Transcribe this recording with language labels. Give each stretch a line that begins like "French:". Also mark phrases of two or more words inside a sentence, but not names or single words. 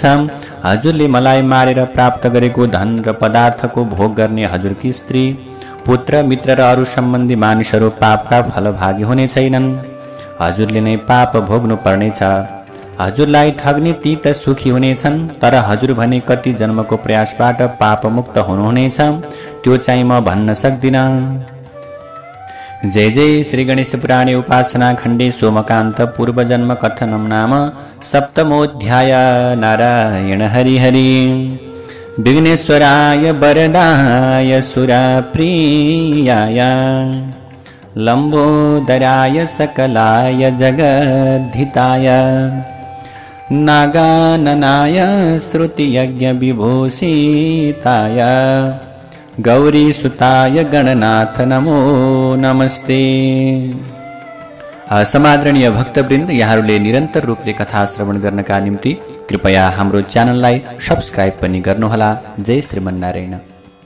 Nepali: हजुरले मलाई मारेर प्राप्त गरेको धन र पदार्थको भोग गर्ने हजुरकी स्त्री, पुत्र, मित्र र अरू सम्बन्धी मानिसहरू पापका फलभागी हुने छैनन्। हजुरले नै पाप भोग्नु पर्नेछ। हजुरलाई ठग्ने ती त सुखी हुनेछन्, तर हजुर भने कति जन्मको प्रयासबाट पापमुक्त हुनुहुनेछ त्यो चाहिँ म भन्न सक्दिनँ।
Sanskrit: जय जय श्री गणेश पुराणे उपासना खण्डे सोमकान्त पूर्वजन्म कथनम नाम सप्तमोऽध्याय। नारायण हरि हरि। विघ्नेश्वराय वरदाय सुरप्रियाय लंबोदराय सकलाय जगद्धिताय नागाननाय श्रुतियज्ञ विभूषिताय गौरीसुताय गणनाथ नमो नमस्ते।
Nepali: समादरणीय भक्तवृन्द, यहाँहरूले निरन्तर रूपले कथा श्रवण गर्नका निम्ति कृपया हाम्रो च्यानललाई सब्स्क्राइब पनि गर्नुहोला। जय श्रीमन्नारायण।